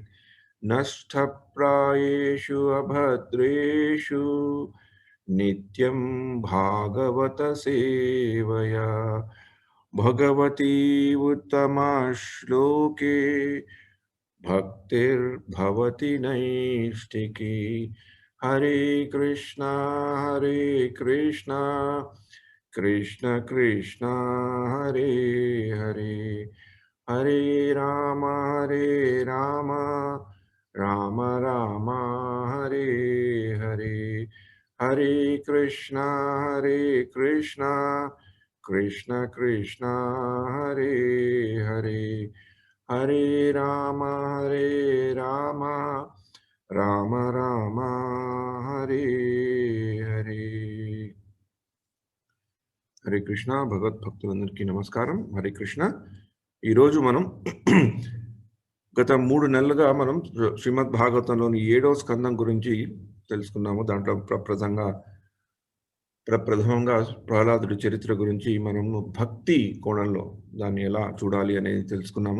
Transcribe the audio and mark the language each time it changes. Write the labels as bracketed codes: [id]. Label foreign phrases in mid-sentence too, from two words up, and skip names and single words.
[sa] నష్టప్రాయేషు అభద్రేషు నిత్యం భాగవత సేవయా భగవతి ఉత్తమా శ్లోకే భక్తిర్భవతి నైష్టికీ. హరే కృష్ణ కృష్ణ కృష్ణ హరే హరే, హరే రామ రామ రామ హరే హరే, హరే కృష్ణ కృష్ణ కృష్ణ హరే హరే, హరే రామ రామ రామ హరే హరే. హరే కృష్ణ. [te] భగవద్భక్తులందరికీ నమస్కారం. [sa] హరే కృష్ణ. [te] ఈరోజు మనం గత 3 నెలలుగా మనం శ్రీమద్ భాగవతంలోని 7వ స్కందం గురించి తెలుసుకున్నాము. దాంట్లో ప్రప్రథమంగా ప్రహ్లాదుడి చరిత్ర గురించి మనము భక్తి కోణంలో దాన్ని ఎలా చూడాలి అనేది తెలుసుకున్నాము.